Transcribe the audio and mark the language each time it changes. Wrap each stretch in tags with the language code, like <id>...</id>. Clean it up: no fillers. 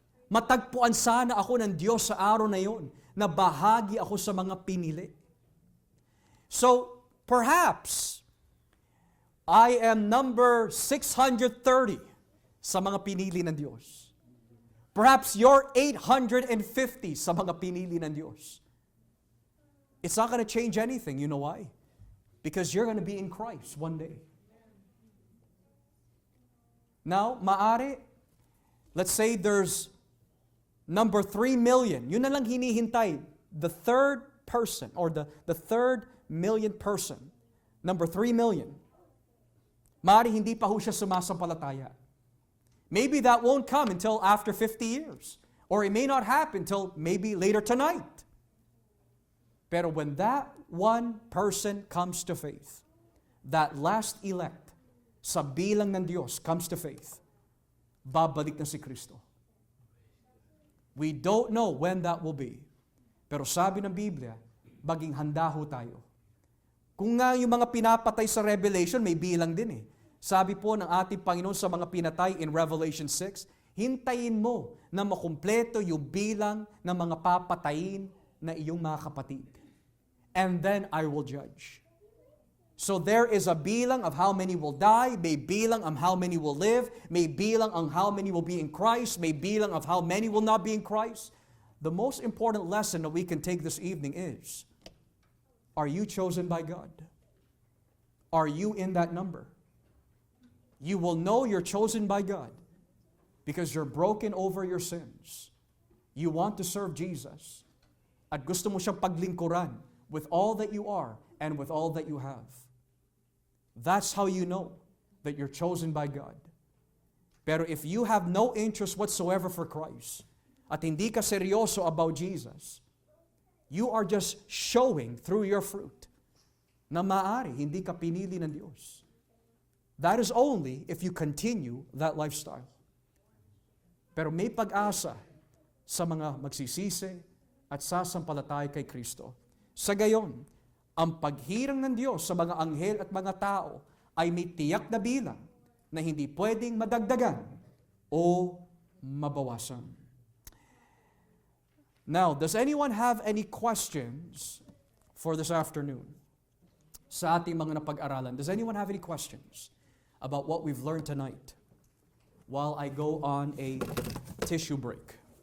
<tl>Matagpuan sana ako ng Diyos sa araw na yon, na bahagi ako sa mga pinili.</tl> <en>So, perhaps, I am number 630</en> <tl>sa mga pinili ng Diyos.</tl> <en>Perhaps you're 850</en> <tl>sa mga pinili ng Diyos.</tl> <en>It's not going to change anything. You know why? Because you're going to be in Christ one day. Now, maari, let's say there's number 3 million.</en> <tl>Yun na lang hinihintay.</tl> <en>The third person or the third million person. Number 3 million.</en> <tl>Maari hindi pa ho siya sumasampalataya.</tl> <en>Maybe that won't come until after 50 years. Or it may not happen until maybe later tonight.</en> <tl>Pero</tl> <en>when that one person comes to faith, that last elect</en> <tl>sa bilang ng Diyos</tl> <en>comes to faith,</en> <tl>babalik na si Kristo.</tl> <en>We don't know when that will be.</en> <tl>Pero sabi ng Biblia, maging handa ho tayo. Kung nga yung mga pinapatay sa Revelation, may bilang din eh. Sabi po ng ating Panginoon sa mga pinatay in Revelation 6, hintayin mo na makumpleto yung bilang ng mga papatayin na iyong mga kapatid.</tl> <en>And then I will judge. So there is a bilang of how many will die, may bilang of how many will live, may bilang on how many will be in Christ, may bilang of how many will not be in Christ. The most important lesson that we can take this evening is, are you chosen by God? Are you in that number? You will know you're chosen by God because you're broken over your sins. You want to serve Jesus.</en> <tl>At gusto mo siyang paglingkuran</tl> <en>with all that you are and with all that you have. That's how you know that you're chosen by God.</en> <tl>Pero</tl> <en>if you have no interest whatsoever for Christ</en> <tl>at hindi ka seryoso</tl> <en>about Jesus, you are just showing through your fruit</en> <tl>na maaari hindi ka pinili ng Diyos.</tl> <en>That is only if you continue that lifestyle.</en> <tl>Pero may pag-asa sa mga magsisisi at sasampalatay kay Kristo. Sa gayon, ang paghirang ng Diyos sa mga anghel at mga tao ay may tiyak na bilang na hindi pwedeng madagdagan o mabawasan.</tl> <en>Now, does anyone have any questions for this afternoon?</en> <tl>Sa ating mga napag-aralan,</tl> <en>does anyone have any questions about what we've learned tonight while I go on a tissue break?</en>